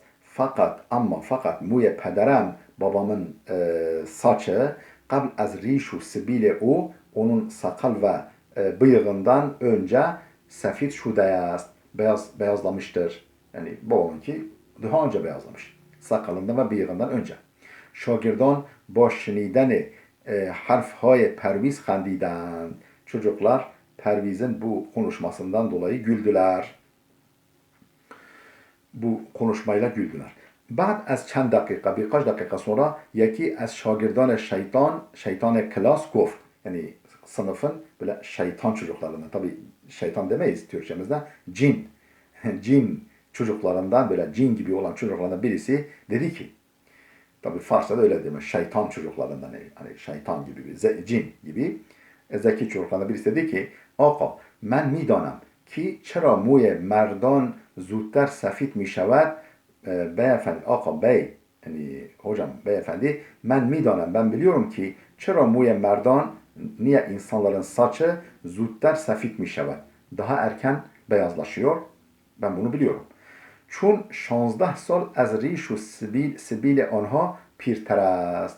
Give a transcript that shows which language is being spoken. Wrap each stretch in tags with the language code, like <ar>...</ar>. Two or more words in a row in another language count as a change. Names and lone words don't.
<fa>Fakat موی پدرم</fa> <tr>babamın saçı</tr> <fa>قبل از ریش و سبیل او</fa> <tr>onun sakal ve bıyığından önce</tr> <fa>سفید شده است.</fa> <tr>Beyazlamıştır. Yani babamınki daha önce beyazlamış. Sakalından ve bıyığından önce.</tr> <fa>Şagirdان با شنیدن حرفهای پرویز خندیدند.</fa> <tr>Çocuklar Perviz'in bu konuşmasından dolayı güldüler. Bu konuşmayla güldüler.</tr> <fa>بعد از چند دقیقه</fa> <tr>birkaç dakika sonra</tr> <fa>یکی از شاگردان شیطان کلاس گفت.</fa> <tr>Yani sınıfın böyle şeytan çocuklarından, tabi şeytan demeyiz Türkçemizde, cin. Cin çocuklarından, böyle cin gibi olan çocuklarından birisi dedi ki, tabi Farsça'da öyle demiş, şeytan çocuklarından, hani şeytan gibi, cin gibi zeki çocuklarından birisi dedi ki,</tr> <fa>آقا من میدانم که چرا موی مردان زودتر سفید می شود.</fa> <tr>Beyefendi, آقا bey, yani hocam, beyefendi, ben میدانم, ben biliyorum ki</tr> <fa>چرا موی مردان,</fa> <tr>niye insanların saçı</tr> <fa>زودتر سفید می‌شود,</fa> <tr>daha erken beyazlaşıyor, ben bunu biliyorum.</tr> <fa>چون 16 سال از ریش و سبیل آنها پیرتر است.</fa>